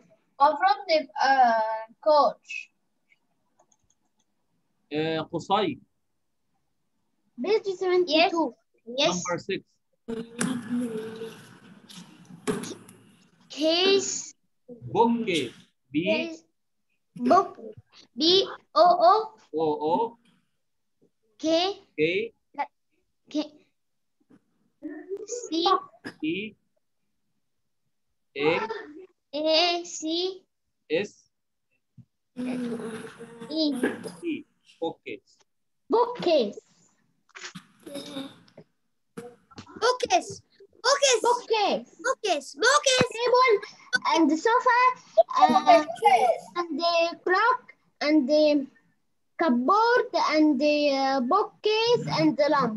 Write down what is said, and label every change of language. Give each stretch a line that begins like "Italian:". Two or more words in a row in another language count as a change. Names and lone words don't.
English: I'm from the coach. Qusay. Page 72. Yes. Number 6. Case. Bookcase. B. Book. B-O-O. O. O. K. K. K. C. E. A. A. C. S. E. E. Bookcase. Bookcase. Bookcase. Bookcase. Bookcase. Table and the sofa and the clock and the cupboard and the bookcase and the lamp.